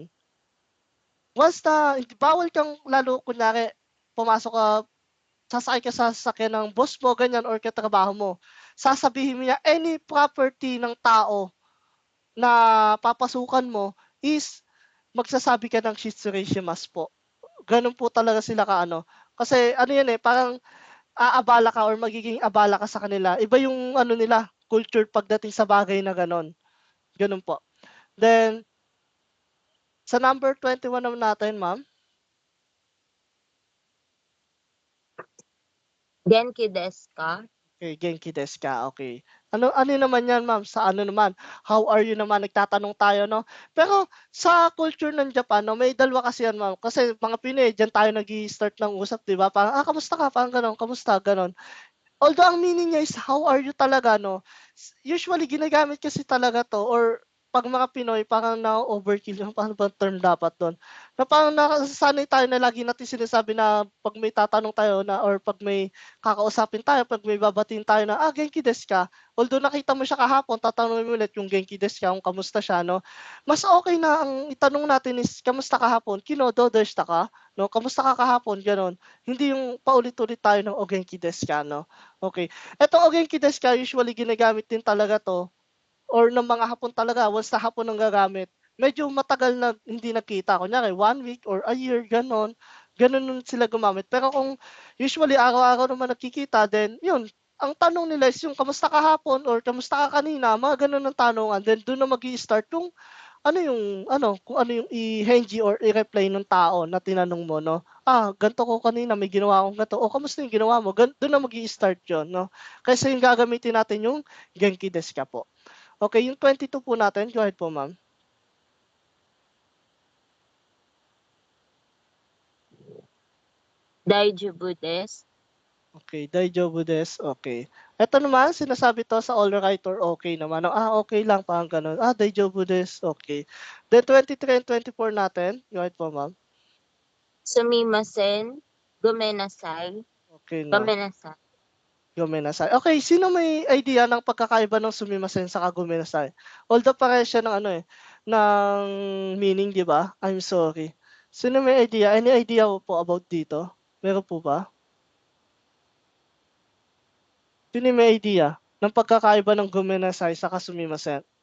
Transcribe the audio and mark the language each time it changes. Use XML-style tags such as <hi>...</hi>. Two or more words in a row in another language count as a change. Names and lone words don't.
<tl>Once na bawal kang lalo kunyari pumasok ka, sasakay ka sa sasakyan ng boss mo ganyan or katrabaho mo, sasabihin mo niya</tl> <en>any property</en> <tl>ng tao na papasukan mo is magsasabi ka ng shitsureishimasu po. Gano'n po talaga sila ka-ano, kasi ano 'yan, eh, parang aabala ka or magiging abala ka sa kanila. Iba yung ano nila, culture pagdating sa bagay na gano'n, gano'n po. Then, sa number 21 naman natin, ma'am.</tl> <ja>元気ですか?</ja> <tl>Okay,</tl> <ja>元気ですか,</ja> <tl>okay. Ano naman 'yan, ma'am, sa ano naman,</tl> <en>how are you</en> <tl>naman, nagtatanong tayo, 'no? Pero sa culture ng Japan, 'no, may dalawa kasi 'yan, ma'am, kasi mga Pinoy diyan tayo nag-i-start ng usap, 'di ba? Parang, kamusta ka? Parang gano'n, kamusta, gano'n. Although ang meaning niya is</tl> <en>how are you</en> <tl>talaga, 'no? Usually ginagamit kasi talaga 'to or 'pag mga Pinoy parang na-o-overkill yung paano bang term dapat dun, na parang nasasanay tayo na lagi natin sinasabi na 'pag may tatanong tayo na or 'pag may kakausapin tayo, 'pag may babatiin tayo na,</tl> <ja>"元気ですか?"</ja> <tl>Although nakita mo siya kahapon, tatanungin mo ulit yung</tl> <ja>元気ですか,</ja> <tl>kung kamusta siya, 'no? Mas okay na ang itanong natin is, "Kamusta kahapon?"</tl> <ja>"昨日どうでしたか?"</ja> <tl>'No, "Kamusta ka kahapon?" Gano'n. Hindi yung paulit-ulit tayo ng,</tl> <ja>"お元気ですか?"</ja> <tl>'no? Okay. Etong</tl> <ja>お元気ですか,</ja> <tl>usually ginagamit din talaga 'to or ng mga Hapon talaga, once na Hapon ang gagamit, medyo matagal na hindi nagkita.</tl> <en>Kunyari 1 week or a year,</en> <tl>gano'n. Gano'n nun sila gumamit. Pero kung usually araw-araw naman nagkikita, then yun, ang tanong nila is yung, "Kamusta kahapon?" or "Kamusta ka kanina?" Mga gano'n ang tanungan. Then dun na mag-i-start yung ano yung ano, kung ano yung i-henji or i-reply nung tao na tinanong mo, 'no? Ganito ko kanina, may ginawa akong ganito. O kamusta yung ginawa mo? Dun na mag-i-start yun, 'no? Kaysa yung gagamitin natin yung</tl> <ja>元気ですか</ja> <tl>po. Okay, yung 22 po natin,</tl> <en>go ahead</en> <tl>po, ma'am.</tl> <ja>大丈夫です. Okay, 大丈夫です,</ja> <tl>okay. Eto naman, sinasabi 'to sa</tl> <en>all right</en> <tl>or okay naman, okay lang, parang gano'n.</tl> <ja>大丈夫です,</ja> <tl>okay. Then 23 and 24 natin,</tl> <en>go ahead</en> <tl>po, ma'am.</tl> <ja>すみません、ごめんなさい.</ja> <tl>Okay na. Gomenasai. Gomenasai. Okay, sino may idea ng pagkakaiba ng sumimasen saka gomenasai? Although parehas siya ng ano, eh, ng meaning, 'di ba?</tl> <en>I'm sorry.</en> <tl>Sino may idea?</tl> <en>Any idea</en> <tl>po about dito? Meron po ba? Sino may idea ng pagkakaiba ng gomenasai saka sumimasen?</tl>